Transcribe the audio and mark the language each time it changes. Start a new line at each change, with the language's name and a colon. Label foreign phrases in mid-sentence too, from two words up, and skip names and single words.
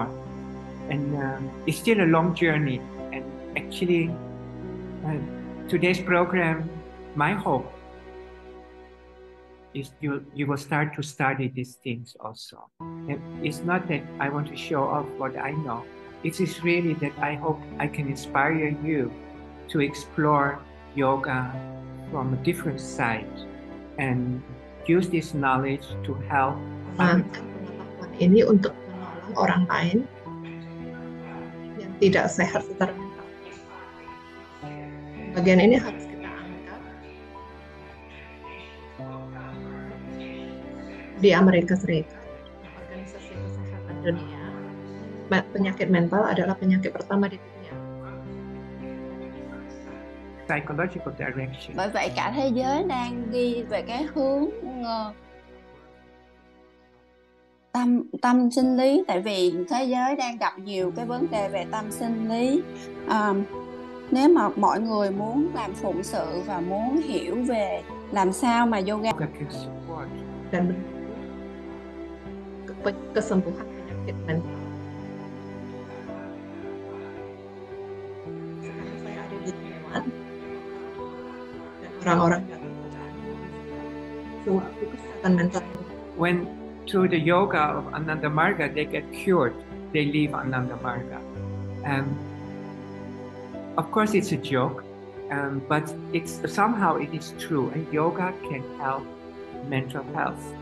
English: And it's still a long journey. And actually, today's program, my hope is you will start to study these things also. It's not that I want to show off what I know. It is really that I hope I can inspire you to explore yoga from a different side and use this knowledge to help
Indonesian: pengetahuan ini untuk menolong orang lain yang tidak sehat secara mental. Bagian ini harus kita angkat. Di Amerika Serikat, Organisasi Kesehatan Dunia, penyakit mental adalah penyakit pertama di dunia.
English: Psychological direction.
Vietnamese: Bởi vậy cả thế giới đang đi về cái hướng tâm sinh lý, tại vì thế giới đang gặp nhiều cái vấn đề về tâm sinh lý. Nếu mà mọi người muốn làm phụng sự và muốn hiểu về làm sao mà yoga
Indonesian: dan kesembuhan penyakit mental. orang-orang yang semua itu kesehatan mental.
English: When through the yoga of Ananda Marga they get cured, they leave Ananda Marga. Of course, it's a joke, but it's somehow it is true, and yoga can help mental health.